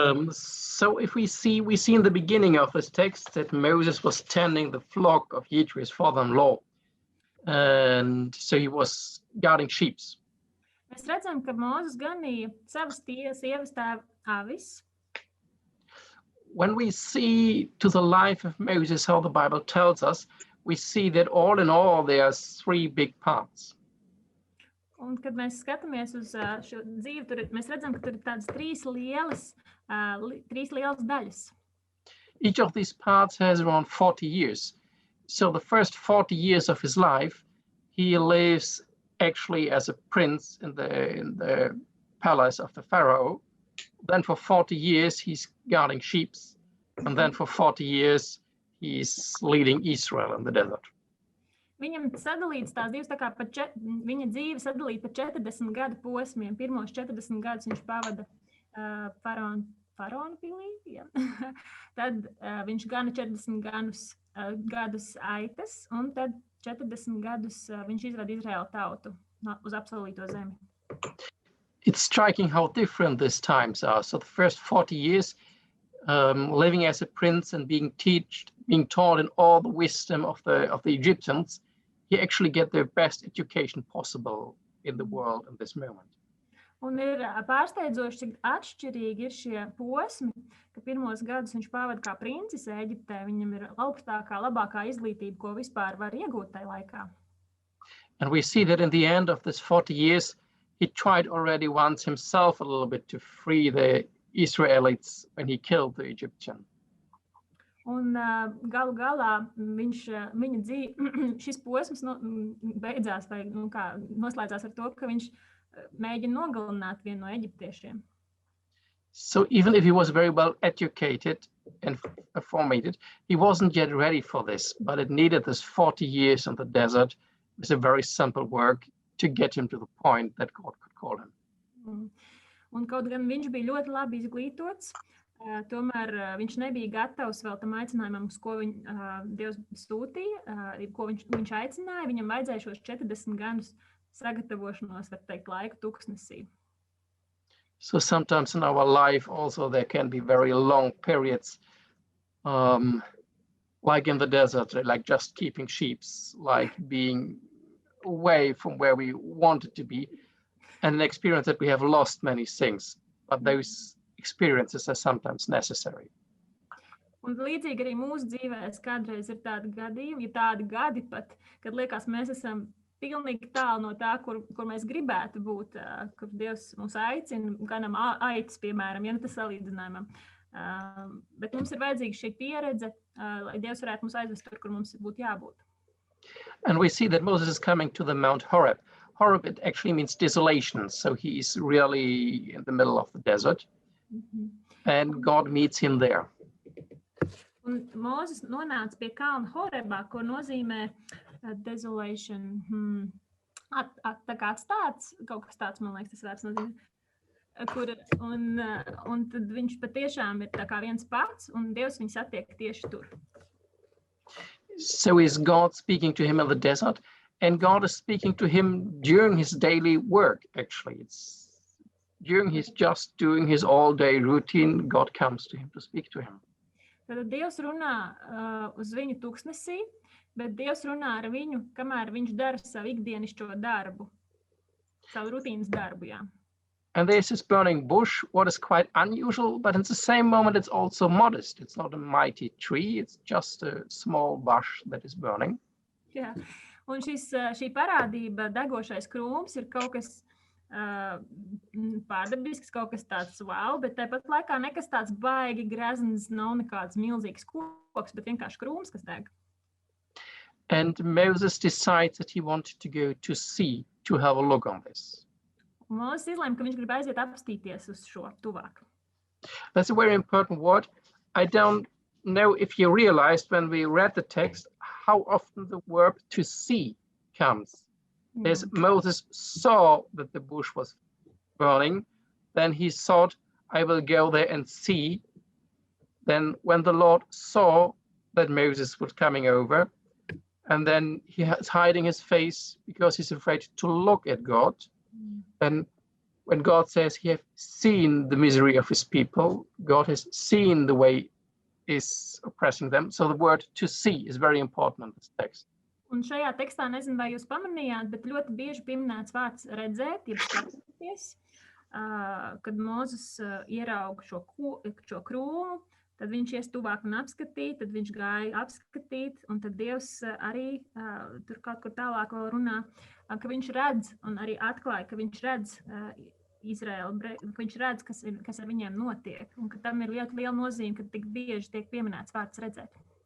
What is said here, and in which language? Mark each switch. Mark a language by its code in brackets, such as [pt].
[en] So if we see in the beginning of this text that Moses was tending the flock of Jethro, his father-in-law, and so he was guarding sheep. [lv] Mēs redzam, ka Mūzes ganīja savas sievas tēva avis. [en] When we see to the life of Moses how the Bible tells us, we see that all in all there's three big parts. [lv] Un, kad mēs skatāmies uz šo dzīvi, mēs redzam, ka tur ir tādas trīs lielas daļas. [en] Each of these parts has around 40 years. So the first 40 years of his life, he lives actually as a prince in the palace of the Pharaoh. Then for 40 years, he's guarding sheep. And then for 40 years, he's leading Israel in the desert. [lv] Viņam sadalīts tās divas, tā kā viņa dzīve sadalīta pa 40 gadu posmiem. Pirmos 40 gadus viņš pavada faraona pilī, ja. Tad viņš gana 40 gadus aitas, un tad 40 gadus viņš izvada Izraēlu tautu uz apsolīto zemi. [en] It's striking how different these times are. So the first 40 years, living as a prince and being taught in all the wisdom of the Egyptians, he actually get the best education possible in the world in this moment. [lv] Un ir pārsteidzoši, cik atšķirīgi ir šie posmi, ka pirmos gadus viņš pavada kā princis Eģiptē, viņam ir augstākā, labākā izglītība, ko vispār var iegūt tajā laikā. [en] And we see that in the end of this 40 years, he tried already once himself a little bit to free the Israelites when he killed the Egyptian. [lv] Un galu galā viņa dzīve, šis posms beidzās vai noslēdzās ar to, ka viņš mēģina nogalināt vienu no eģiptiešiem. [en] So even if he was very well educated and formated, he wasn't yet ready for this, but it needed this 40 years in the desert with a very simple work to get him to the point that God could call him. [lv] Un kaut gan viņš bija ļoti labi izglītots, tomēr viņš nebija gatavs vēl tam aicinājumam, uz ko Dievs sūtīja, ko viņš aicināja. Viņam vajadzēja šos 40 gadus sagatavošanos, var teikt, laiku tuksnesī. [en] So sometimes in our life also there can be very long periods, like in the desert, like just keeping sheep, like being away from where we wanted to be, and an experience that we have lost many things, but those experiences are sometimes necessary. [lv] Un līdzīgi arī mūsu dzīvēs kādreiz ir tādi gadījumi, tādi gadi pat, kad liekas, mēs esam pilnīgi tālu no tā, kur mēs gribētu būt, kur Dievs mūs aicina, ganam aitas, piemēram, ja tas salīdzinājumam. Bet mums ir vajadzīga šī pieredze, lai Dievs varētu mūs aizvest tur, kur mums būtu jābūt. [en] And we see that Moses is coming to the Mount Horeb. Horeb, it actually means desolation. So he is really in the middle of the desert. And God meets him there. [lv] Un Mūzes nonāca pie kalna Horebā, ko nozīmē desolation. Tā kā atstāts, kaut kas tāds, man liekas, tas vārds nozīmē. Un tad viņš patiešām ir tā kā viens pats, un Dievs viņu satiek tieši tur. [en] So is God speaking to him in the desert, and God is speaking to him during his daily work, actually. It's during his just doing his all-day routine, God comes to him to speak to him. [lv] Tad Dievs runā uz viņu tuksnesī, bet Dievs runā ar viņu, kamēr viņš dara savu ikdienišķo darbu, savu rutīnas darbu, jā. [en] And there's this burning bush, what is quite unusual, but in the same moment it's also modest. It's not a mighty tree, it's just a small bush that is burning. [lv] Jā, un šī parādība, degošais krūms, ir kaut kas pārdabisks, kaut kas tāds wow, bet tāpat laikā nekas tāds baigi grezns, nav nekāds milzīgs koks, bet vienkārši krūms, kas deg. [en] And Moses decides that he wanted to go to sea to have a look on this. [lv] Mūzes izlēma, ka viņš grib aiziet apstīties uz šo tuvāk. [en] That's a very important word. I don't know if you realized when we read the text how often the verb to see comes. As Moses saw that the bush was burning, then he thought, I will go there and see Then when the Lord saw that Moses was coming over, and then he is hiding his face because he's afraid to look at God. And when God says he has seen the misery of his people, God has seen the way is oppressing them. So the word to see is very important in this text. [lv] Un šajā tekstā, nezinu, vai jūs pamanījāt, bet ļoti bieži pieminēts vārds redzēt, jeb skatīties, kad Mūzes ierauga šo krūmu, tad viņš ies tuvāk un apskatīt, tad viņš gāja apskatīt, un tad Dievs arī tur kaut kur tālāk vēl runā, ka viņš redz un arī atklāja, ka viņš redz Izraēlu, ka viņš redz, kas ar viņiem notiek, un ka tam ir ļoti liela nozīme, ka tik bieži tiek pieminēts vārds redzēt.